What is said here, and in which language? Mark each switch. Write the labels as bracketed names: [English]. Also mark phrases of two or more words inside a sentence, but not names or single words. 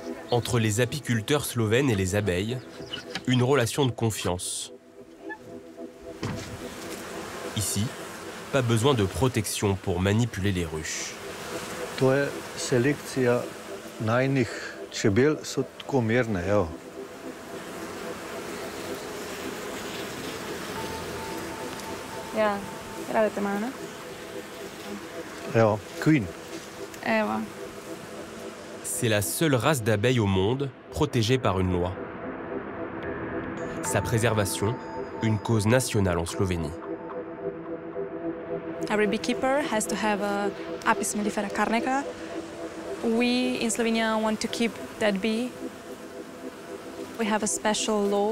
[French] Entre les apiculteurs slovènes et les abeilles, une relation de confiance. Ici, pas besoin de protection pour manipuler les ruches. [Slovenian] To je selekcija najnih čebel, so tako mirne, evo. Ja, radite malo, ne? Evo, Queen. Evo. [French] C'est la seule race d'abeilles au monde protégée par une loi. Sa préservation, une cause nationale en Slovénie. [English] Every beekeeper has to have a Apis mellifera carnica. We in Slovenia want to keep that bee. We have a special law.